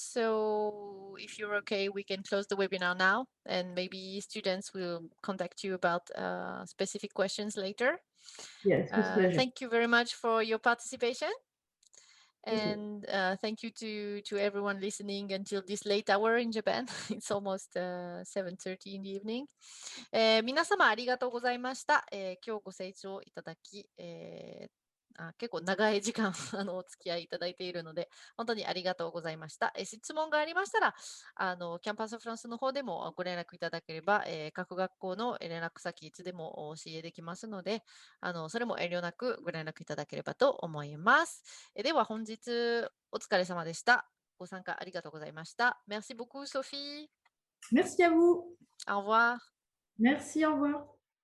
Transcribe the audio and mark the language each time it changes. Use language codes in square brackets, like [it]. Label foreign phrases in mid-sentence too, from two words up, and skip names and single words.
[en] So if you're okay, we can close the webinar now, and maybe students will contact you about specific questions later. Yes, with pleasure. Thank you very much for your participation. And thank you to everyone listening until this late hour in Japan. It's almost 7:30 in the evening. [ja] 皆様ありがとうございました。今日ご清聴いただき、結構長い時間お付き合いいただいているので本当にありがとうございました。質問がありましたらキャンパスフランスの方でもご連絡いただければ、各学校の連絡先いつでもお教えできますのでそれも遠慮なくご連絡いただければと思います。では本日お疲れ様でした。ご参加ありがとうございました。 [fr] Merci beaucoup [ja] Sophie. [fr] Merci à vous. Au revoir. Merci, au revoir.